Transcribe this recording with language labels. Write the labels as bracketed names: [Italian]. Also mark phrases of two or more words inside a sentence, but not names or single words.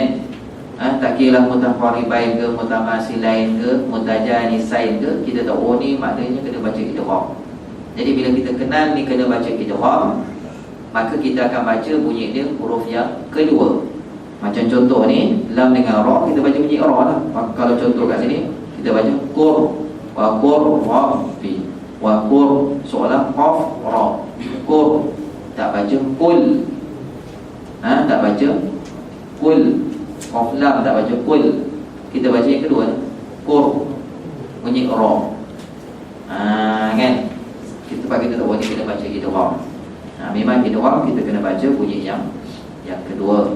[Malay] Tak kira mutaqaribain ke, mutamasilain ke, mutajanisain ke, kita tahu ni maknanya kena baca idgham. Jadi bila kita kenal ni kena baca idgham, maka kita akan baca bunyi dia huruf yang kedua. Macam contoh ni, lam dengan ra, kita baca bunyi ra lah. Kalau contoh kat sini, kita baca qur, wa qur ra fi, wa qur soalan qaf ra, qur, tak baca qul. Tak baca qul, qaf lam tak baca qul. Kita baca yang kedua, qur, bunyi ra. Kan? Kita tahu ni kena baca idgham. Memang idgham kita kena baca bunyi yang kedua.